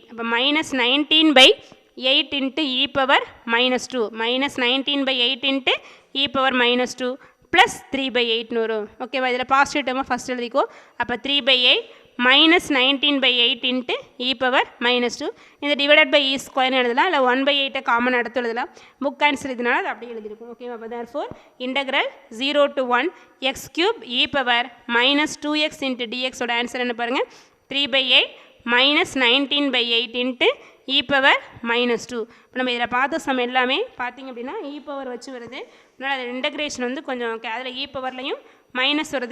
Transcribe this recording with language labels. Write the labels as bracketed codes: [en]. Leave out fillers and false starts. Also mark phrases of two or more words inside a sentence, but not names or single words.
[ta] அப்போ -19/8 இன்ட்டு [en] e power -2 [ta] -19/8 இன்ட்டு [en] e power -2 [ta] ப்ளஸ் 3/8ன்னு வரும். ஓகேவா? இதில் [en] positive term [ta] ஃபஸ்ட் எழுதிக்கோ. அப்போ 3/8 -19/8 இன்ட்டு [en] e power -2 [ta] இந்த [en] divided by e² [ta] எழுதலாம். இல்லை 1/8 காமன் எடுத்து எழுதலாம். [en] book answer [ta] இதனால அது அப்படியே எழுதியிருக்கும். ஓகேவா? அப்போ [en] therefore integral 0 to 1 x³ e power -2x into dx [ta] ஓட ஆன்சர் என்ன பாருங்கள் [en] 3/8 minus 19/8 into e power minus 2. [ta] இப்போ நம்ம இதில் பார்த்த சம் எல்லாமே பார்த்திங்க அப்படின்னா [en] e power [ta] வச்சு வருது. அதனால் அது இன்டகிரேஷன் வந்து கொஞ்சம் அதில் [en] e power [ta] மைனஸ் வருது.